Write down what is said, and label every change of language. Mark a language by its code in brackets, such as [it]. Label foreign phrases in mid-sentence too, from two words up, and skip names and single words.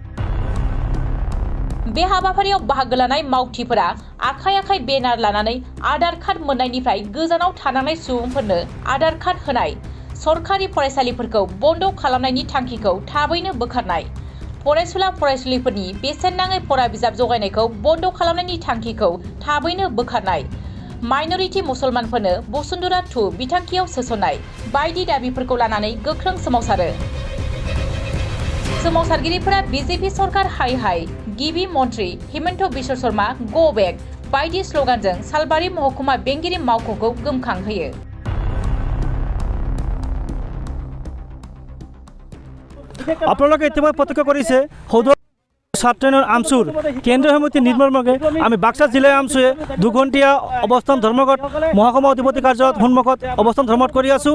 [brx] बे हाबाफारियाव बाहागो लानाय मावथिफोरा आखाइ आखाइ बेनार लानानै आधार कार्ड मोननायनिफ्राय गोजानाव थानांनाय सुबुंफोरनो आधार कार्ड होनाय, सरकारि फरायसालिफोरखौ बन्द खालामनायनि थांखिखौ थाबैनो बोखारनाय, फरायसुला फरायसुलिफोरनि बेसेन नाङै फरा बिजाब जगायनायखौ बन्द खालामनायनि थांखिखौ थाबैनो बोखारनाय, माइनरिटि मुसलमानफोरनो बसुन्धरा 2 बिथांखियाव सोसननाय बायदि दाबिफोरखौ लानानै गोख्रों सोमावसारो। सोमावसारगिरिफोरा बिजेपि सरकार हाय हाय, गिबि मन्त्रि हिमन्त बिश्व शर्मा [en] go back [brx] बायदि स्लगानजों सालबारि महकुमा बेंगिरि मावख'खौ गोमखांहोयो। [as] আপোনালোকে ইতিমধ্যে প্ৰত্যক্ষ কৰিছে ছাত্ৰৰ আমচুৰ কেন্দ্ৰীয় সমিতি নিৰ্মলমৰ্গে আমি বাক্সা জিলাৰ আমচুৱে 2 ঘণ্টীয়া অৱস্থান ধৰ্মঘট মহকুমা অধিপতি কাৰ্যালয়ত সন্মুখত অৱস্থান ধৰ্মঘট কৰি আছোঁ।